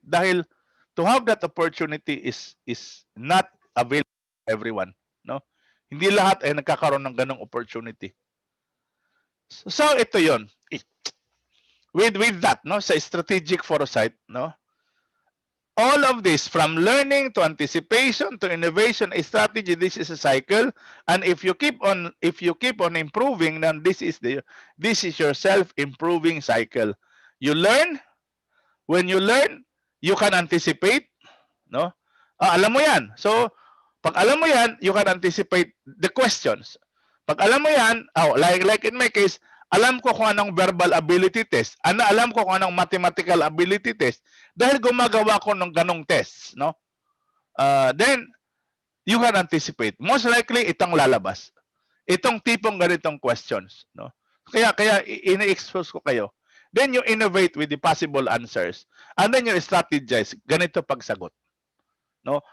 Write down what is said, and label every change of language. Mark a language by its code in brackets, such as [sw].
[en] Dahil to have that opportunity is not available to everyone. No? [tl] Hindi lahat ay nagkakaroon ng ganong opportunity. So, ito yon. [en] With that, no, sa strategic foresight, no, all of this, from learning to anticipation to innovation, a strategy, this is a cycle. And if you keep on improving, then this is your self-improving cycle. You learn. When you learn, you can anticipate, no? [tl] Alam mo yan. [en] So, [tl] pag alam mo yan, [en] you can anticipate the questions. [tl] Pag alam mo yan, [en] like in my case, [tl] alam ko kung anong verbal ability test. Alam ko kung anong mathematical ability test. Dahil gumagawa ko ng ganong test, no? [en] Then, you can anticipate. Most likely, [tl] itong lalabas. Itong tipong ganitong questions, no? Kaya ina-expose ko kayo. [en] Then you innovate with the possible answers. And then you strategize. [tl] Ganito pagsagot. [en] No?